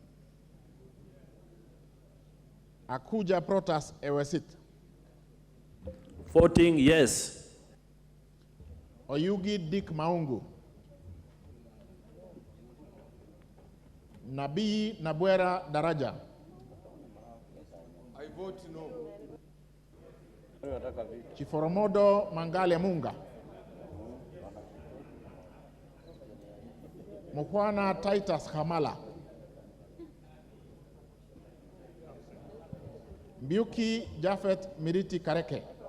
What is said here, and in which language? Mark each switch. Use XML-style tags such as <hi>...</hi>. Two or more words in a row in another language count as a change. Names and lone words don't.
<en>Akuja Protas Ewesit. Voting yes. Oyugi Dick Maungu. Nabii Nabwera Daraja. I vote no. Chiforomodo Mangale Munga. Mukwana Titus Hamala. Mbiuki Jafet Miriti Kareke.</en>